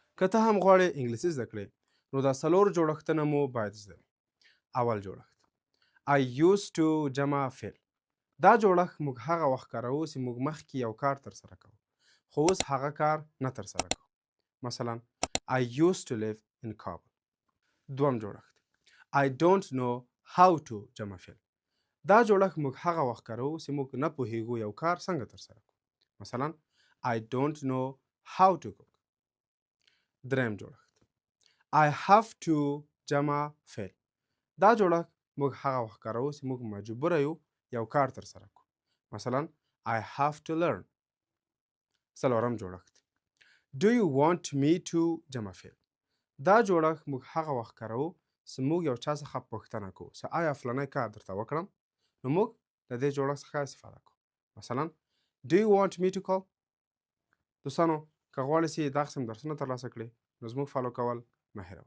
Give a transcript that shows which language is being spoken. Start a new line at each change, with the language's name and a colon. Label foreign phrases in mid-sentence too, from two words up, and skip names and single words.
Pashto: که ته هم غواړې انګلیسي زده کړې نو دا 4 جوړښتونه مو باید زده وي. اول جوړښت
English: I used to
Pashto: جمع فعل. دا جوړښت موږ هغه وخت کاروو چې موږ مخکې یو کار ترسره کوو خو اوس هغه کار نه ترسره کوو.
English: مثلا I used to live in Kabul.
Pashto: دوم جوړښت
English: I don't know how to
Pashto: جمع فعل. دا جوړښت موږ هغه وخت کاروو چې موږ نه پوهیږو یو کار څنګه ترسره کوو.
English: مثلا I don't know how to cook.
Pashto: دریم جوړښت
English: I have to
Pashto: جمع فعل. دا جوړښت موږ هغه وخت کاروو چې موږ مجبوره یو یو کار ترسره کوو.
English: مثلا I have to learn.
Pashto: څلورم جوړښت
English: Do you want me to
Pashto: جمع فعل. دا جوړښت موږ هغه وخت کاروو چې موږ یو چا څخه پوښتنه کوو چې آیا فلانی کار درته وکړم نو موږ د دې جوړښت څخه استفاده کوو.
English: مثلا Do you want me to call.
Pashto: دوستانو که غواړئ چې دا قسم درسونه ترلاسه کړئ نو زموږ فالو کول مه هېروئ.